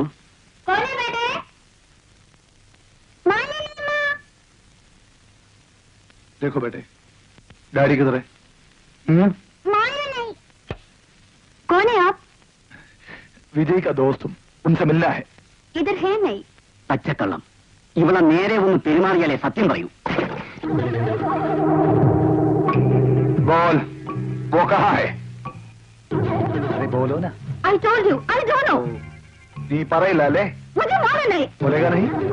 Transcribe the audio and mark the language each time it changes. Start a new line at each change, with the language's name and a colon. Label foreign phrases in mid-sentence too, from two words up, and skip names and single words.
Hindi: कौन है बेटे? देखो बेटे, डैडी किधर है? माया विजय का दोस्त हूँ, उनसे मिलना है। इधर है नहीं।
Malayalam: പച്ചക്കള്ളം. ഇവളെ നേരെ ഒന്ന് പെരുമാറിയാലേ സത്യം പറയൂ.
Hindi: बोल, वो कहाँ है? अरे बोलो ना.
English: I told you, I don't know.
Malayalam: नहीं പറയില്ല അല്ലേ?
Hindi: मुझे मालूम नहीं. बोलेगा नहीं?